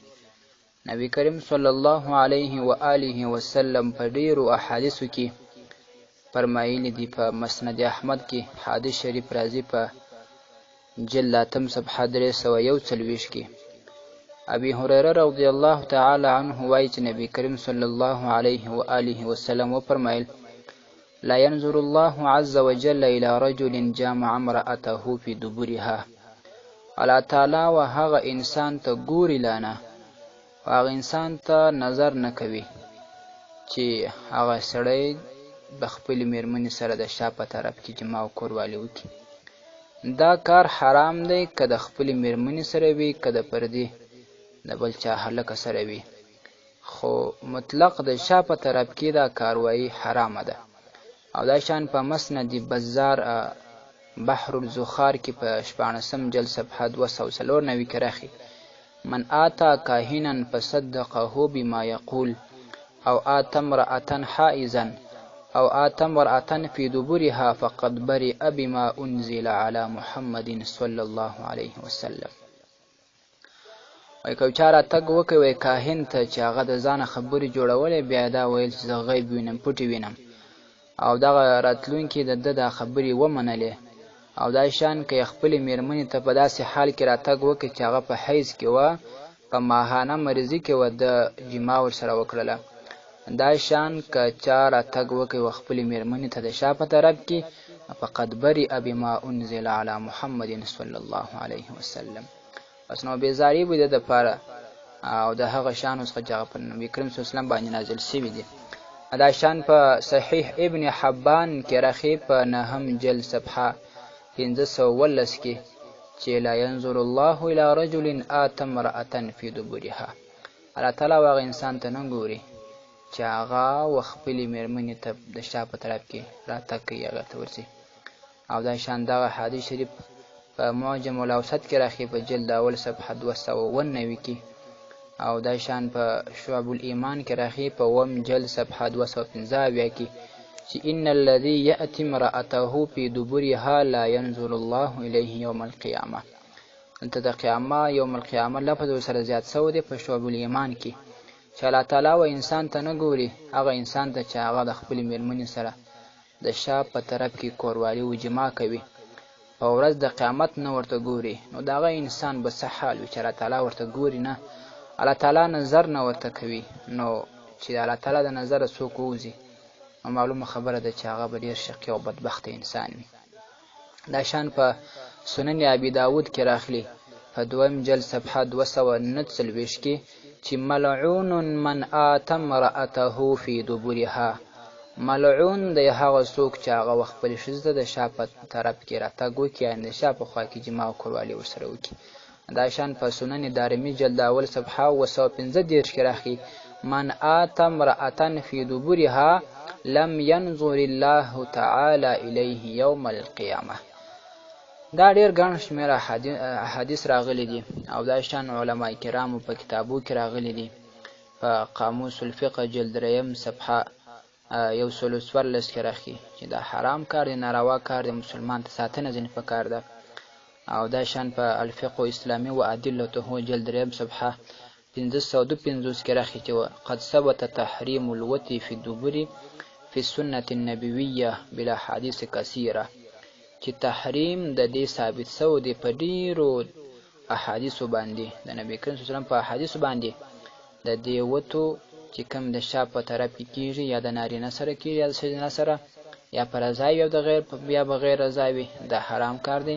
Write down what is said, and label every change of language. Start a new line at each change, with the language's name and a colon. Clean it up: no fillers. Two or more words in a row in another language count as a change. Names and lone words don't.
Pashto: نبی کریم
Arabic: صلی الله علیه و آله وسلم
Pashto: په ډیرو احادیثو کې فرمایلی دي. په مسند احمد کې حدیث شریف راځي په جلد 8 صفحه 341 کې. ابي هريره
Arabic: رضی الله تعالی عنه
Pashto: وایي چې نبی کریم
Arabic: صلی الله علیه و آله وسلم
Pashto: وفرمایل:
Arabic: لا ينظر الله عز وجل الى رجل جامع امرأته في دبرها.
Pashto: الله تعالی و هغه انسان ته ګوري لانه، هغه انسان ته نظر نه کوي چې هغه سړی د خپلې میرمنې سره د شا په طرف کې جما او کوروالي وکړي. دا کار حرام دی، که د خپلې میرمنې سره وي، که د پردې د بل چا هلکه سره وي، خو مطلق د شا په طرف کې دا کاروایی حرامه ده. او دا شان په مسند بزار بحر الزخار کې په 14 جلد صفحه 294 کې راخي:
Arabic: من آتا کاهنا فصدقه بما يقول او آتا امرأة حائزا او آتا امرأة في دبرها فقد برئ بما انزل على محمد صلى الله عليه وسلم.
Pashto: وای که چا راتګ وکړي وای کاهن ته چې هغه د ځانه خبرې جوړولې، بیا دا ویل چې زه غیب وینم، پټې وینم، او دغه راتلونکي د ده دا خبرې ومنلې. او دا شان که خپلې میرمنې ته په داسې حال کې راتګ وکړي چې هغه په حیض کې وه، په ماهانه مریضي کې وه، د جما ورسره وکړله. دا شان که چا راتګ وکړي و خپلې میرمنې ته د شا په طرف کې،
Arabic: فقد برئ بما انزل على محمد صلی الله علیه وسلم.
Pashto: پس نو بیزاري به د دپاره او د هغه شانو څخه چې هغه په نبي کریم
Arabic: صلی الله علیه وسلم
Pashto: باندې نازل سوي دي. دا شان په صحیح ابن حبان کې راخي په 9 جلد صفحه 511 کې چې
Arabic: لا ينظر الله الى رجل آت امرأة في دبرها.
Pashto: الله تعالی هغه انسان ته نه ګوري چې هغه و خپلې میرمنې ته د شا په طرف کې راتګ کوي، هغه ته ورځي. او دا شان دغه حدیث شریف په معجم الاوسط کې راخي په جلد اول صفحه 299 کې. او دا شان په شعب الایمان کې راخي په 1 جلد صفحه 215 کې چې
Arabic: ان الذي ياتي امراته في دبرها لا ينظر الله اليه يوم القيامه.
Pashto: انت د قیامت
Arabic: یوم القیامه
Pashto: لفظ سره زیات سو دی په شعب الایمان کې چې الله تعالی و انسان ته نه ګوري، هغه انسان ته چې هغه د خپل میرمنې سره د شا په طرف کې کوروالي و جما کوي، په ورځ د قیامت نه ورته ګوري. نو دا هغه انسان به څه حال وي چې الله تعالی ورته ګوري نه، الله تعالی نظر نه ورته کوي. نو چې الله تعالی د نظر څوک ووځي، نو معلومه خبره ده چې هغه به ډېر شقي او بدبخته انسان وي. دا شان په سنن ابي داود کې راخلي په 2 جلد صفحه 249 کې چې
Arabic: ملعون من آت امرأته في دبرها.
Pashto: ملعون د هغه څوک چې هغه خپلې ښځې ته د شا په طرف کې راتګ وکړي، یعنې د شا په خوا کې جما او کوروالي ورسره وکړي. دا شان په سنن دارمي جلد اول صفحه 215 کې راخي:
Arabic: من آت امرأة في دبرها لم ينظر الله تعالی الیه یوم القیامه.
Pashto: دا ډېر ګڼ شمېر احادیث راغلي دي او دا شان علما کرامو په کتابو کې راغلي دي. په قاموس الفقه جلد 3 صفحه 114 کې راښيي چې دا حرام کار دی، ناروا کار دی، مسلمان ته ساتنه ځینې پکار ده. او دا شان په الفقه اسلامی و ادلته جلد 3 صفحه 552 کې راښيي چې
Arabic: قد ثبت تحریم الوطي في الدبر في السنة النبوية بالاحاديث كثيره،
Pashto: چې تحریم د دې ثابت سو دی په ډیرو احادیثو باندې، د نبی کریم
Arabic: صلی الله علیه وسلم
Pashto: په احادیثو باندې د دې وتو چې کوم د شا په طرف کې کیږي یا د نارینه سره کیږي یا د ښځینه سره یا په رضا یا د غیر یا بغیر رضا وي، دا حرام کار دی.